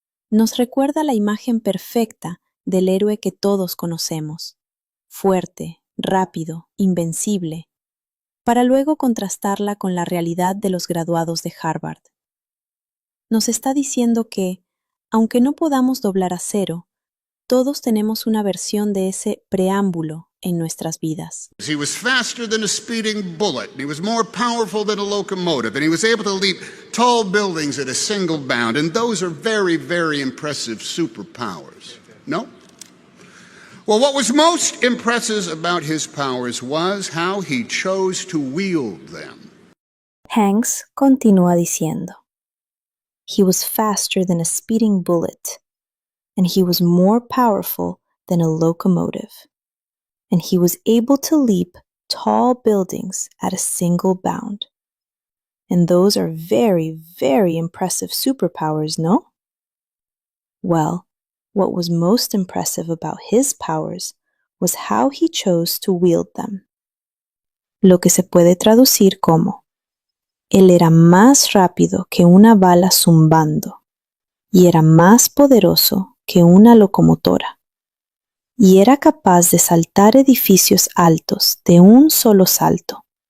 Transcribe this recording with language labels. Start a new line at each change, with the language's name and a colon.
Spanish: Nos recuerda la imagen perfecta del héroe que todos conocemos, fuerte, rápido, invencible, para luego contrastarla con la realidad de los graduados de Harvard. Nos está diciendo que, aunque no podamos doblar acero, todos tenemos una versión de ese preámbulo en nuestras vidas.
English: He was faster than a speeding bullet, and he was more powerful than a locomotive, and he was able to leap tall buildings at a single bound, and those are very, very impressive superpowers. No? Well, what was most impressive about his powers was how he chose to wield them.
Spanish: Hanks continúa diciendo,
English: "He was faster than a speeding bullet, and he was more powerful than a locomotive, and he was able to leap tall buildings at a single bound. And those are very, very impressive superpowers, no?" Well, what was most impressive about his powers was how he chose to wield them.
Spanish: Lo que se puede traducir como, él era más rápido que una bala zumbando, y era más poderoso que una locomotora, y era capaz de saltar edificios altos de un solo salto.